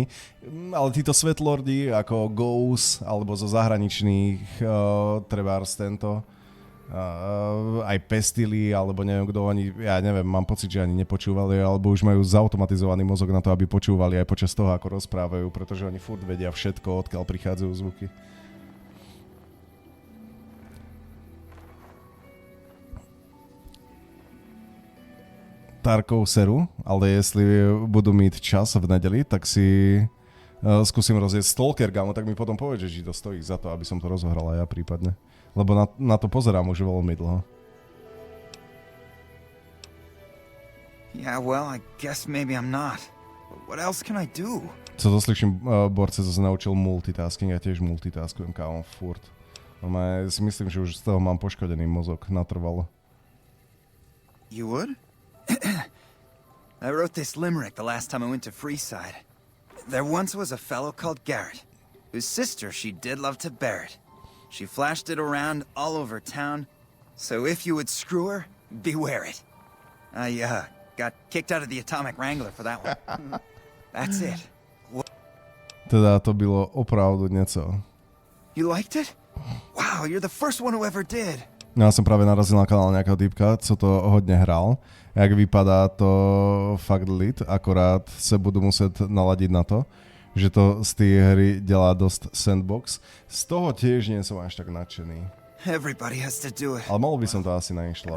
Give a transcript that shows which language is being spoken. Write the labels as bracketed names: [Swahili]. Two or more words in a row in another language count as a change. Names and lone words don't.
[Slovak] Ale títo svetlordi ako Ghost, alebo zo zahraničných, trebárs tento, aj Pestily, alebo neviem kto oni, ja neviem, mám pocit, že ani nepočúvali, alebo už majú zautomatizovaný mozog na to, aby počúvali aj počas toho, ako rozprávajú, pretože oni furt vedia všetko, odkiaľ prichádzajú zvuky. [Czech] Tarkov seru, ale jestli budu mít čas v nedeli, [Slovak] tak si skúsim rozjesť Stalker Gamu, tak mi potom povedz, že to stojí za to, aby som to rozohral aj ja prípadne. Lebo na to pozerám už veľmi dlho. [English] Yeah, well, I guess maybe I'm not. But what else can I do? [Czech] Co to slyším, Borce zase naučil multitasking, [Slovak] ja tiež multitaskujem, kámo, furt. No ja si myslím, že už z toho mám poškodený mozog natrvalo. [English] You would? I wrote this limerick the last time I went to Freeside. There once was a fellow called Garrett, whose sister she did love to bear it. She flashed it around all over town, so if you would screw her, beware it. I got kicked out of the Atomic Wrangler for that one. That's it. [Czech] Teda to bylo opravdu něco. [English] You liked it? Wow, you're the first one who ever did. [Slovak] Ja som práve narazil na kanál nejakého typka, [Czech] co to hodne hral. Jak vypadá to fakt lit, [Slovak] akorát sa budú musieť naladiť na to, že to z tej hry delá dosť sandbox. Z toho tiež nie som až tak nadšený. Ale mal by som to asi nainštalovať.